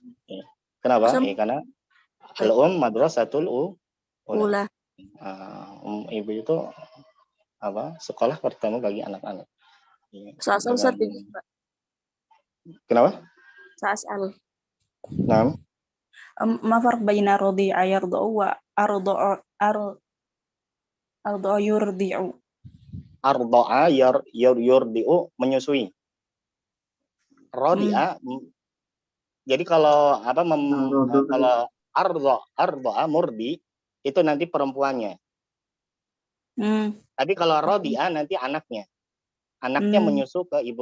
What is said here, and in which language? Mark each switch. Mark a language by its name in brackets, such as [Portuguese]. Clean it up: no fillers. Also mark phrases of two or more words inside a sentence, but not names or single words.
[Indonesian] Kenapa? Karena [Arabic] المدرسة الأولى. [Indonesian] Ibu itu apa? Sekolah pertama bagi anak-anak. Kenapa? Sa'al. Nah. [Arabic] ما فرق بين رضع يرضع وأرضع يرضع. أرضع يرضع menyusui. [Indonesian] Radi'a jadi kalau apa kalau [Arabic] أرضع مرضع [Indonesian] itu nanti perempuannya. Tapi kalau radi'a nanti anaknya. Anaknya menyusu ke ibu.